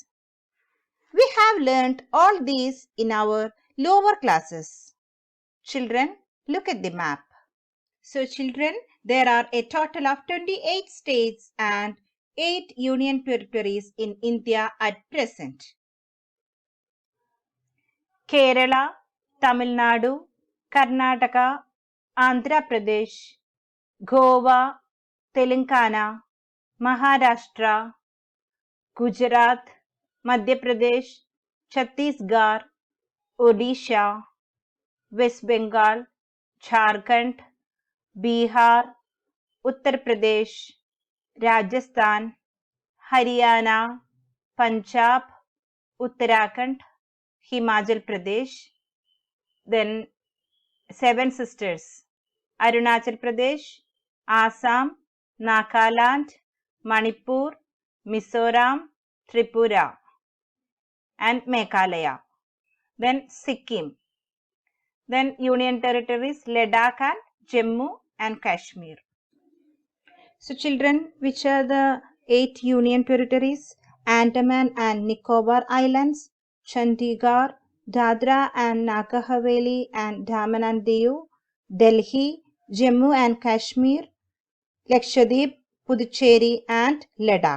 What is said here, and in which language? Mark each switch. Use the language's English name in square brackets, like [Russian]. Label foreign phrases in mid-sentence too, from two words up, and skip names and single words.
[English] We have learnt all these in our lower classes. Children, look at the map. So children, there are a total of 28 states and 8 union territories in India at present. Kerala, Tamil Nadu, Karnataka, Andhra Pradesh, Goa, Telangana, Maharashtra, Gujarat, Madhya Pradesh, Chhattisgarh, Odisha, West Bengal, Jharkhand, Bihar, Uttar Pradesh, Rajasthan, Haryana, Punjab, Uttarakhand, Himachal Pradesh, then Seven Sisters, Arunachal Pradesh, Assam, Nagaland, Manipur, Mizoram, Tripura, and Meghalaya. Then Sikkim. Then Union Territories, Ladakh and Jammu and Kashmir. So children, which are the 8 union territories? Andaman and Nicobar Islands, Chandigarh, Dadra and Nagar Haveli and Daman and Diu, Delhi, Jammu and Kashmir, Lakshadweep, Puducherry and Ladakh.